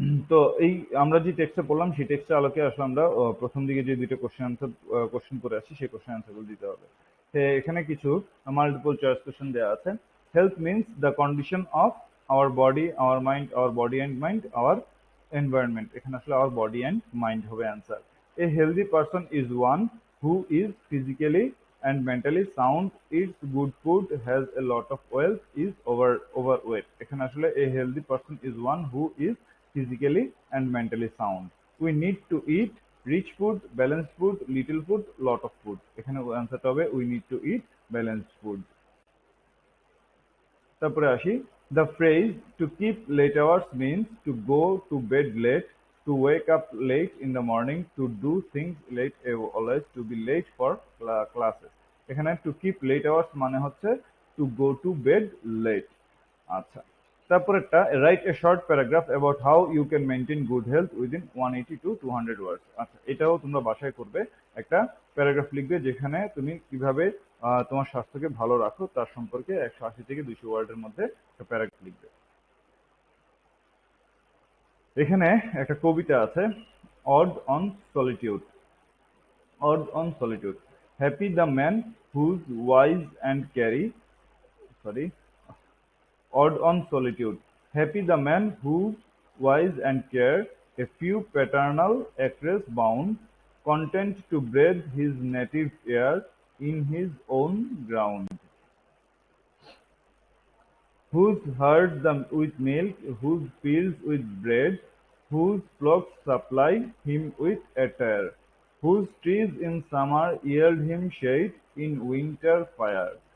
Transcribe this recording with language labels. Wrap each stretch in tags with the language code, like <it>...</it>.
<bn>তো এই আমরা যে টেক্সটে পড়লাম সেই টেক্সটের আলোকে আসলে আমরা প্রথম দিকে যে দুইটা কোশ্চেন করে আসি সেই কোশ্চেন আনসারগুলো দিতে হবে। তো এখানে কিছু মাল্টিপল চয়েস কোশ্চেন দেওয়া আছে।</bn> <en>Health means the condition of our body, our mind, our body and mind, our environment.</en> <bn>এখানে আসলে</bn> <en>our body and mind হবে answer. A healthy person is one who is physically and mentally sound, eats good food, has a lot of wealth, is overweight.</en> <bn>এখানে আসলে</bn> <en>a healthy person is one who is physically and mentally sound. We need to eat rich food, balanced food, little food, lot of food. এখানে answer হবে we need to eat balanced food.</en> <bn>তারপরে আসি,</bn> <en>the phrase to keep late hours means to go to bed late, to wake up late in the morning, to do things late, always to be late for classes. এখানে to keep late hours</en> <bn>মানে হচ্ছে</bn> <en>to go to bed late.</en> <bn>আচ্ছা, তারপরেরটা</bn> <en>write a short paragraph about how you can maintain good health within 180 to 200 words.</en> <bn>আচ্ছা, এটাও তোমরা বাসায় করবে, একটা প্যারাগ্রাফ লিখবে যেখানে তুমি কিভাবে তোমার স্বাস্থ্যকে ভালো রাখো তার সম্পর্কে 180 থেকে 200 ওয়ার্ডের মধ্যে একটা প্যারাগ্রাফ লিখবে। এখানে একটা কবিতা আছে, odd on solitude.</bn> <en>Ode on solitude, happy the man whose wise and carry, sorry, odd on solitude. Happy the man who wise and care, a few paternal acres bound, content to breathe his native air in his own ground. Whose herd them with milk, whose fields with bread, whose flocks supply him with attire, whose trees in summer yield him shade, in winter fire.</en>